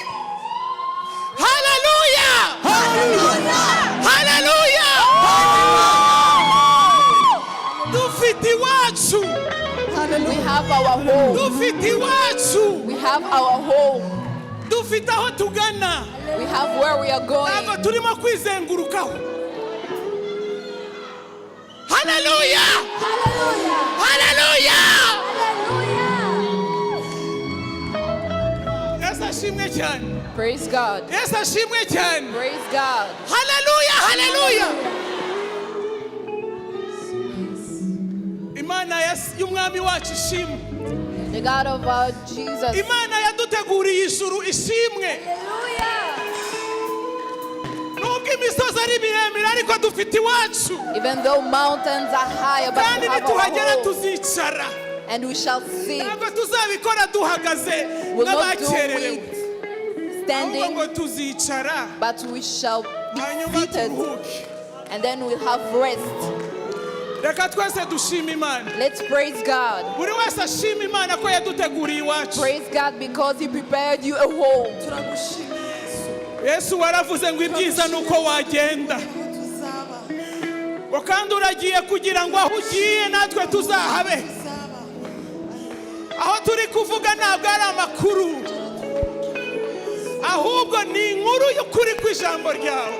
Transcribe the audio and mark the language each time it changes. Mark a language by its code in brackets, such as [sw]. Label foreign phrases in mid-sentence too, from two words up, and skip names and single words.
[rw] Haleluya! Haleluya! Haleluya! Dufite iwacu. [en] We have our home. [rw] Dufite iwacu. [en] We have our home. [rw] Dufite aho tugana. [en] We have where we are going. [rw] Ntabwo turimo kwizengurukaho. Haleluya! Hallelujah! Haleluya! [en] Praise God. Yes, [rw] ashimwe cyane. [en] Praise God. [rw] Hallelujah, hallelujah. Imana y'umwami wacu ishimwe. [en] The God of our Jesus. [rw] Imana yaduteguriye ijuru ishimwe. Hallelujah. Nubwo imisozi ari miremire ariko dufite iwacu. [en] Even though mountains are higher, but we have our home. [rw] Tuzicara. [en] And we shall sit. [rw] Ntabwo tuzabikora duhagaze n'abakererewe. [en] Standing, but we shall be seated, and then we'll have rest. Let's praise God. Praise God because He prepared you a home. [rw] Yesu waravuze ngo ibyiza nuko wagenda. Kandi uragiye kugira ngo aho ugiye natwe tuzahabe. Aho turi kuvuga ntabwo ari amakuru. Ahubwo ni inkuru y'ukuri kw'ijambo ryawe.